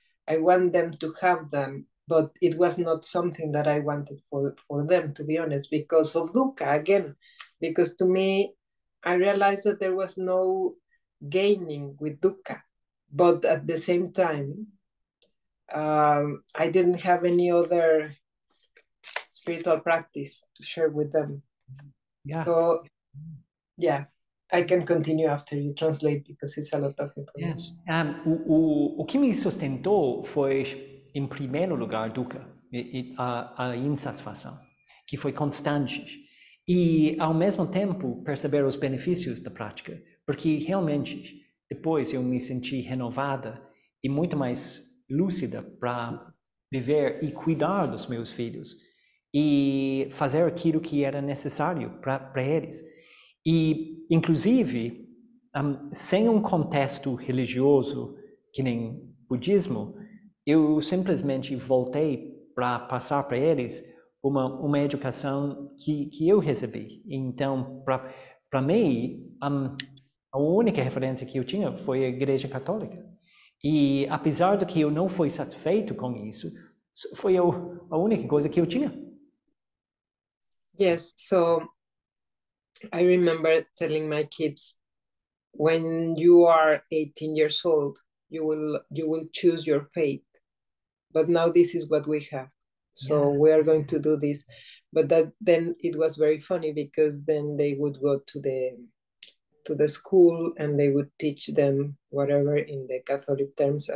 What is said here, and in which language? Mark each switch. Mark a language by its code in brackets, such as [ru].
[en] I want them to have them, but it was not something that I wanted for them, to be honest, because of dukkha, again, because to me, I realized that there was no gaining with dukkha, but at the same time, I didn't have any other spiritual practice to share with them. Yeah. So, yeah, I can continue after you translate because it's a lot of information. Yeah. [pt] O que me sustentou foi, em primeiro lugar, dukkha, a insatisfação, que foi constante. E, ao mesmo tempo, perceber os benefícios da prática, porque realmente, depois eu me senti renovada e muito mais lúcida para viver e cuidar dos meus filhos e fazer aquilo que era necessário para eles. E, inclusive, sem um contexto religioso, que nem budismo, eu simplesmente voltei para passar para eles uma educação que eu recebi. Então, para mim, a única referência que eu tinha foi a Igreja Católica. E apesar de que eu não fui satisfeito com isso, foi a única coisa que eu tinha. [en] Yes, so I remember telling my kids, when you are 18 years old, you will choose your fate. But now this is what we have. So we are going to do this. But then it was very funny because then they would go to the school and they would teach them whatever in the Catholic terms.